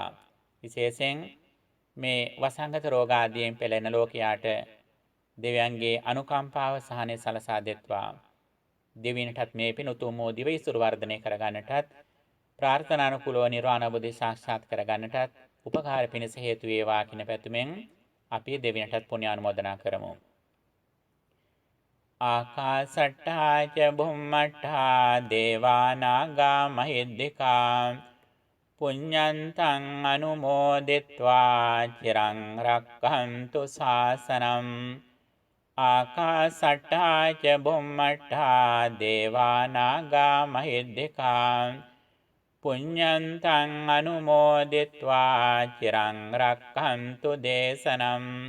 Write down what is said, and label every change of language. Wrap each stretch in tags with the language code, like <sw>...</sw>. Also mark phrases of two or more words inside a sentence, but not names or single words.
<si>විශේෂයෙන් මේ වසංගත රෝග ආදියෙන් පෙළෙන ලෝකයාට දෙවියන්ගේ අනුකම්පාව සහනය සලසා දෙත්වා. දෙවියන්ටත් මේ පින් උතුම් වූ දිව ඉසුරු වර්ධනය කරගන්නටත් ප්‍රාර්ථනානුකූලව නිර්වාණ අවබෝධය සාක්ෂාත් කරගන්නටත් උපකාර පිණිස හේතු වේවා කියන පැතුමෙන් අපි දෙවියන්ටත් පුණ්‍යානුමෝදනා කරමු.</si> <pi>ආකාසට්ටා ච බුම්මට්ටා දේවා නාග මහිද්దికා පුඤ්ඤන්තං අනුමෝදිත්වා චිරං රක්ඛන්තු ශාසනං. ආකාසට්ටා ච බුම්මට්ටා දේවා නාග මහිද්దికා පුඤ්ඤන්තං අනුමෝදිත්වා චිරං රක්ඛන්තු දේශනං.</pi>